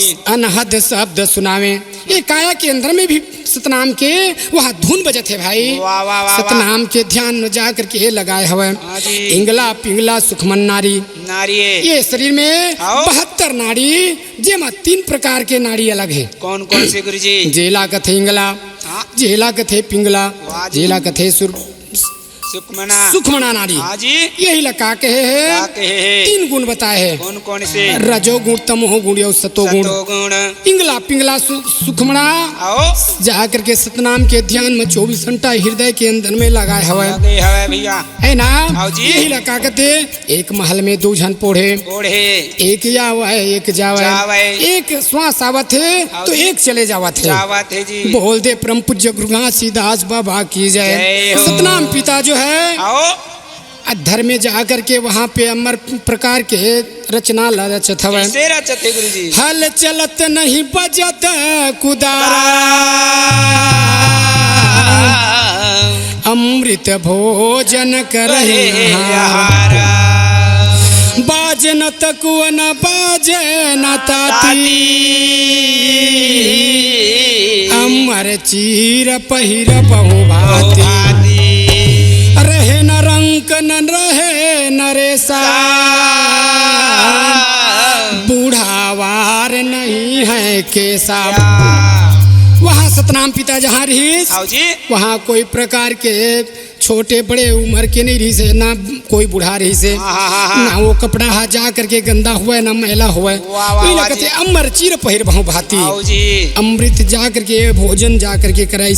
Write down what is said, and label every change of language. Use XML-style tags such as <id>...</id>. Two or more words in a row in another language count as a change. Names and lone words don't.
<hne>अनहद शब्द सुनावे ये काया के अंदर में भी सतनाम के वहाँ धुन बजत है भाई वाह वाह वाह वाह सतनाम के ध्यान में जा करके ये लगाए हुए हाँ जी। इंगला पिंगला सुखमन नारी नारी ये शरीर में आओ। 72 नाड़ी जेमा 3 प्रकार के नाड़ी अलग है कौन कौन से गुरु जी जेला कथे इंगला हाँ जेला कथे पिंगला वाह जी। जेला कथे सुखमना सुखमना नारी हाजी यही लगा कहे है क्या कहे है 3 गुण बताए है कौन कौन से रजो गुण तमो गुण और सतो गुण सतोगुण इंगला पिंगला सुखमना आओ जा करके सतनाम के ध्यान में 24 घंटा हृदय के अंदर में लगाए हवे लगे हवे भैया है ना आओ जी। यही लगा कहते एक महल में 2 जन पोढ़े ओढ़े एक जावा है एक जावा जावा है है। एक श्वास आवत है आओ तो जी। एक चले जावत है जावत है जी बोल दे परम पूज्य गुरु घासीदास बाबा की जय जय हो। सतनाम पिता जो है आओ अधर में जा करके वहाँ पे अमर प्रकार के रचना रचत हवे कैसे रचते गुरु जी हल चलत नहीं बजत कुदारा अमृत भोजन करही करे हारा। हारा बाज बाजे न तकुआ न बाजे न ताती अमर चीर पहिर बहु भाती रहे न रंक न रहे नरेसा बूढ़ावार नहीं है केसा। वहाँ सतनाम पिता जहाँ रहीस वहाँ कोई प्रकार के छोटे बड़े उम्र के नहीं रही से ना कोई बुढ़ा रही से ना वो कपड़ा हा जा करके गंदा हुआ ना मैला हुआ कहते अमर चीर पहिर बहु भाती अमृत जा करके भोजन जा करके कराइस।</hne>